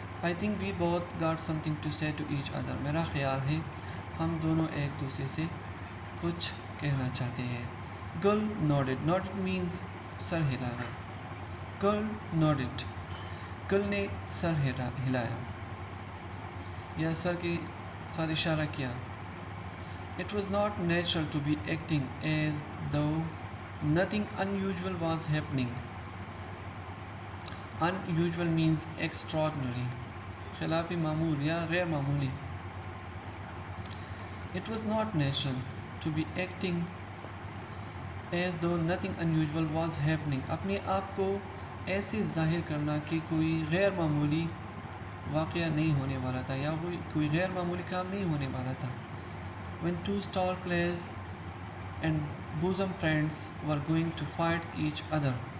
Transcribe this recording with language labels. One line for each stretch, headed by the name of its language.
English: I think we both got something to say to each other.
Urdu: میرا خیال ہے ہم دونوں ایک دوسرے سے کچھ کہنا چاہتے ہیں.
English: Gul nodded. Nodded means
Urdu: سر ہلانا.
English: Gul nodded.
Urdu: گل نے سر ہلایا یا سر کے ساتھ اشارہ کیا.
English: It was not natural to be acting as though nothing unusual was happening. Unusual means extraordinary.
Urdu: خلاف معمول یا غیر معمولی.
English: It was not natural to be acting as though nothing unusual was happening.
Urdu: اپنے آپ کو ایسے ظاہر کرنا کہ کوئی غیر معمولی واقعہ نہیں ہونے والا تھا یا کوئی غیر معمولی کام نہیں ہونے والا تھا.
English: When two star players and bosom friends were going to fight each other.